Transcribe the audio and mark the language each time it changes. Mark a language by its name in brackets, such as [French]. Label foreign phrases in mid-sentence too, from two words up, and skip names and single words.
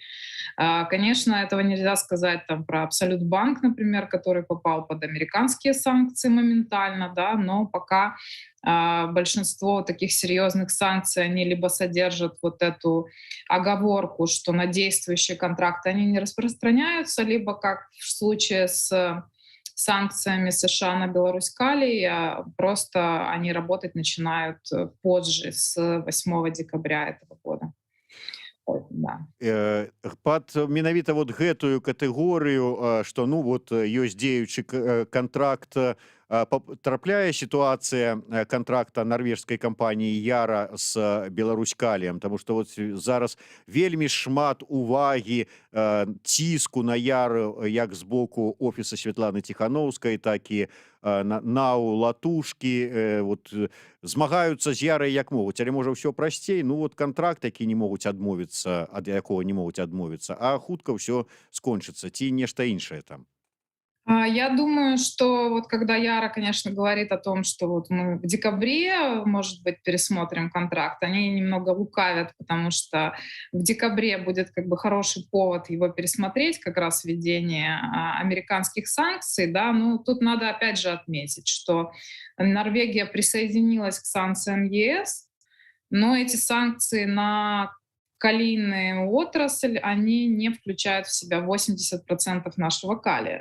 [Russian] Конечно, этого нельзя сказать про Абсолютбанк, например, который попал под американские санкции моментально, да, но пока большинство таких серьезных санкций, они либо содержат вот эту оговорку, что на действующие контракты они не распространяются, либо, как в случае с санкциями США на Беларусь калий, просто они работать начинают позже, с 8 декабря этого года. Да. [Belarusian] Пад менавіта вот гэтую катэгорыю, што ёсць дзеючы кантракт, трапляе сітуацыя кантракта нарвежскай кампаніі Яра з Беларусь каліем, таму што вот зараз вельмі шмат увагі, ціску на Яру як з боку офіса Святланы Ціхановскай, так і НАУ Латушкі, змагаюцца з Ярай як могуць, але можа ўсё прасцей, кантракт, які не могуць адмовіцца, ад якога не могуць адмовіцца, а хутка ўсё скончыцца, ці нешта іншае там. [Russian] Я думаю, что когда Яра, конечно, говорит о том, что мы в декабре, может быть, пересмотрим контракт, они немного лукавят, потому что в декабре будет хороший повод его пересмотреть, как раз введение американских санкций, да, тут надо опять же отметить, что Норвегия присоединилась к санкциям ЕС, но эти санкции на калийную отрасль, они не включают в себя 80% нашего калия.